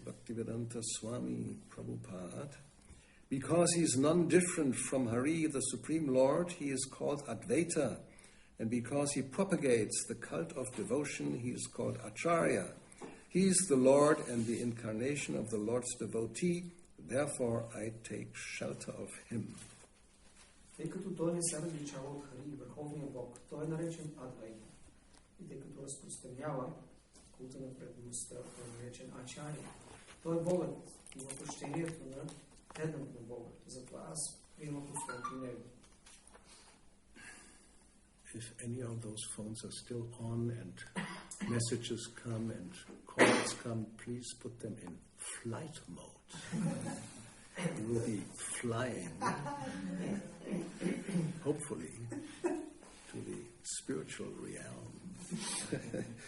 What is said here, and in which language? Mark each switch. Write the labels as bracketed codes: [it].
[en] Bhaktivedanta Swami Prabhupada. Because he is non-different from Hari, the Supreme Lord, he is called Advaita. And because he propagates the cult of devotion, he is called Acharya. He is the Lord and the incarnation of the Lord's devotee. Therefore, I take shelter of him. [bg] Тъй като той не се различава от Хари, върховния Бог, той е наречен Адвайта. И тъй като разпространява култа на преданността, той е наречен Ачаря. Той е Богът и въплъщението на преданът на Бога. Затова аз приемам посланието него. [en] If any of those phones are still on and messages come and calls come, please put them in flight mode. We will be flying, hopefully, to the spiritual realm.